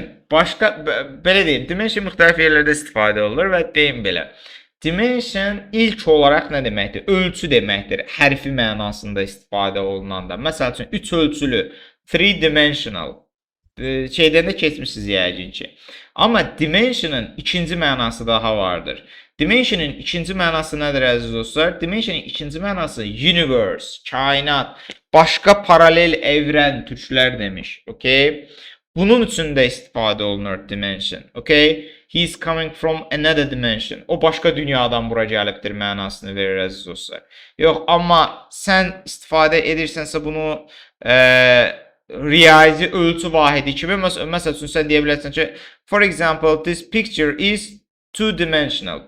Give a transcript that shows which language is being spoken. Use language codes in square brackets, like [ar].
[az] Başqa belə deyim, dimension müxtəlif yerlərdə istifadə olunur və deyim belə. Dimension ilk olaraq nə deməkdir? Ölçü deməkdir. Hərfi mənasında istifadə olunanda. Məsəl üçün 3 ölçülü, 3-dimensional şeydən də keçmişsiniz yəqin ki. Amma dimension'ın ikinci mənası daha vardır. Dimension'ın ikinci mənası nədir əziz dostlar? Dimension'ın ikinci mənası universe, kainat, başqa paralel evrən türklər demiş. Okay? Bunun üçün də istifadə olunur dimension. Okay? [en] He is coming from another dimension. [az] O başqa dünyadan bura gəlibdir mənasını verir əziz dostlar. Yox, amma sən istifadə edirsənsə bunu riyazi ölçü vahidi kimi, məsəl üçün sən deyə bilərsən ki, [en] for example, this picture is two-dimensional.